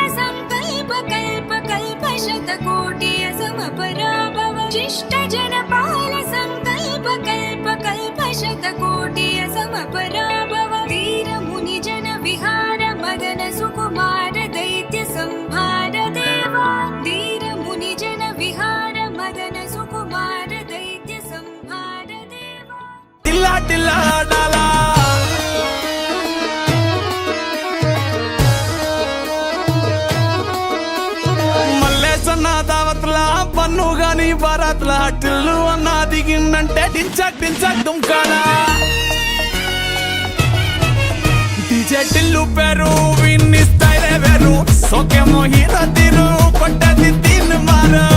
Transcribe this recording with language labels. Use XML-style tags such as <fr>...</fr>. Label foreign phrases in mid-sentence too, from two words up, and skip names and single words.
<sa>संकल्प कल्प कल्प शतकोटि असमपराभव शिष्ट जनपाल संकल्प कल्प कल्प शतकोटि असमपराभव वीर मुनि जन विहार मदन सुकुमार दैत्य संहार देवा वीर मुनि जन विहार मदन सुकुमार दैत्य संहार देवा टिल्ला टिल्ला डाला</sa> <te>దావత్లా పన్ను గాని బారాత్లా టిల్లు అన్న దిగిందంటే డించక్ డించక్ దుంకాలా డీజే టిల్లు పేరు విన్ని స్టైల్ వేరు సోకేమో హీరో తీరు కొట్టది తిన్ మా</te>